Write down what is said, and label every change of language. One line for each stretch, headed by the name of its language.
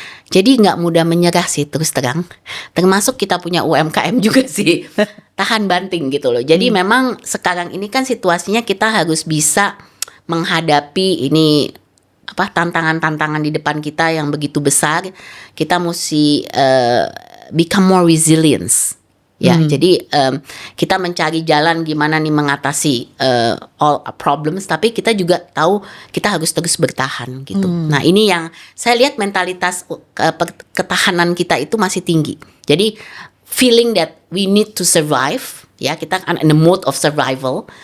Indonesian: Jadi nggak mudah menyerah sih, terus terang. Termasuk kita punya UMKM juga sih, tahan banting gitu loh. Jadi memang sekarang ini kan situasinya kita harus bisa menghadapi ini tantangan-tantangan di depan kita yang begitu besar. Kita mesti
English: become more resilience.
Indonesian: Ya, jadi kita mencari jalan gimana nih mengatasi
English: all problems,
Indonesian: tapi kita juga tahu kita harus terus bertahan gitu. Nah, ini yang saya lihat mentalitas ketahanan kita itu masih tinggi.
English: Jadi feeling that we need to survive,
Indonesian: ya kita
English: in the mode of survival.